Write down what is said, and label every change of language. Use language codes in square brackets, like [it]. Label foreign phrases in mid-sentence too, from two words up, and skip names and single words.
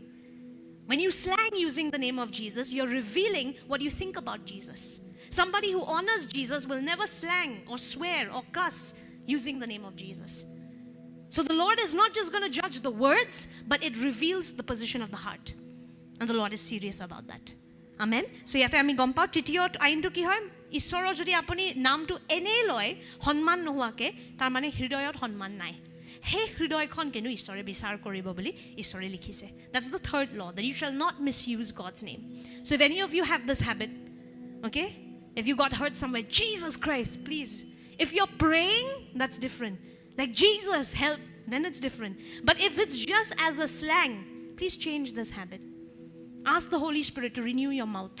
[en] When you slang using the name of Jesus, you're revealing what you think about Jesus. Somebody who honors Jesus will never slang or swear or cuss using the name of Jesus. So the Lord is not just going to judge the words, but it reveals the position of the heart. And the Lord is serious about that. Amen. So yate ami gom pao titiyo aintu ki hoy [as] ঈশ্বৰৰ যদি আপুনি নামটো এনেই লয় সন্মান নোহোৱাকে তাৰ মানে হৃদয়ত সন্মান নাই হে হৃদয়খন কেনু ঈশ্বৰে বিচাৰ কৰিব বুলি ঈশ্বৰে লিখিছে [en] that's the third law that you shall not misuse God's name so if any of you have this habit okay if you got hurt somewhere Jesus Christ please if you're praying that's different like Jesus help then it's different but if it's just as a slang please change this habit ask the Holy Spirit to renew your mouth.